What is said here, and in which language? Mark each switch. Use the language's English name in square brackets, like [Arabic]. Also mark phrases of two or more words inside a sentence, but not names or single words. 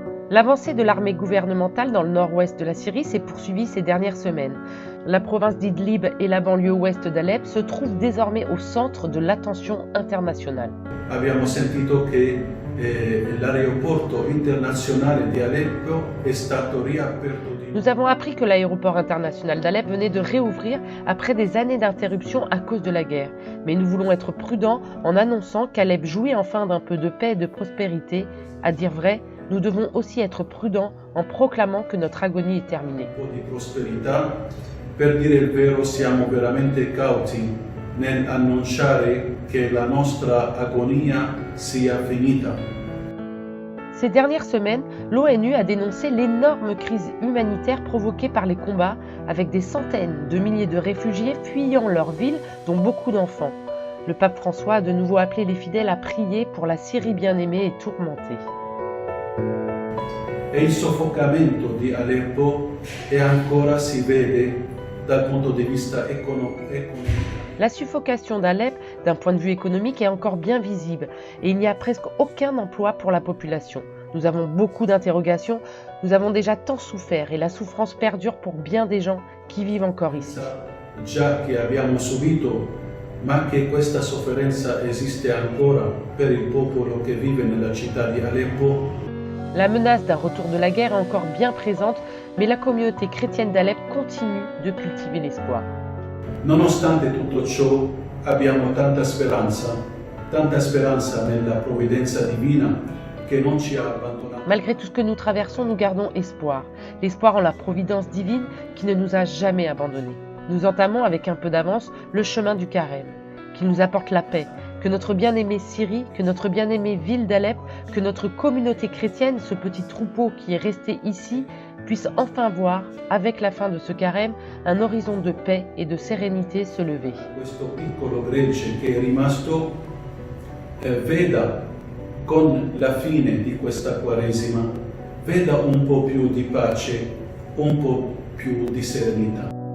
[French] L'avancée de l'armée gouvernementale dans le nord-ouest de la Syrie s'est poursuivie ces dernières semaines. La province d'Idlib et la banlieue ouest d'Alep se trouvent désormais au centre de l'attention internationale. [Italian] Abbiamo sentito che l'aeroporto internazionale di Aleppo è stato riaperto. [French] Nous avons appris que l'aéroport international d'Alep venait de réouvrir après des années d'interruption à cause de la guerre. Mais nous voulons être prudents en annonçant qu'Alep jouit enfin d'un peu de paix et de prospérité. À dire vrai, nous devons aussi être prudents en proclamant que notre agonie est terminée. [Italian] Per dire il vero, siamo veramente cauti nell'annunciare che la nostra agonia sia finita. [French] Ces dernières semaines, l'ONU a dénoncé l'énorme crise humanitaire provoquée par les combats, avec des centaines de milliers de réfugiés fuyant leur ville, dont beaucoup d'enfants. Le pape François a de nouveau appelé les fidèles à prier pour la Syrie bien-aimée et tourmentée. [Italian] E il soffocamento di Aleppo ancora si vede dal punto di vista economico. [French] La suffocation d'Alep, d'un point de vue économique, est encore bien visible et il n'y a presque aucun emploi pour la population. Nous avons beaucoup d'interrogations, nous avons déjà tant souffert et la souffrance perdure pour bien des gens qui vivent encore ici. [Italian] Già che abbiamo subito, ma che questa sofferenza esiste ancora per il popolo che vive nella città di Aleppo. [French] La menace d'un retour de la guerre est encore bien présente, mais la communauté chrétienne d'Alep continue de cultiver l'espoir. [Italian] Nonostante tutto ciò, abbiamo tanta speranza nella provvidenza divina che non ci ha abbandonato. [French] Malgré tout ce que nous traversons, nous gardons espoir. L'espoir en la providence divine qui ne nous a jamais abandonnés. Nous entamons avec un peu d'avance le chemin du carême, qu'il nous apporte la paix, que notre bien-aimée Syrie, que notre bien-aimée ville d'Alep, que notre communauté chrétienne, ce petit troupeau qui est resté ici, puisse enfin voir, avec la fin de ce carême, un horizon de paix et de sérénité se lever. [Italian] Questo piccolo gregge che è rimasto veda con la fine di questa Quaresima, veda un po' più di pace, un po' più di serenità.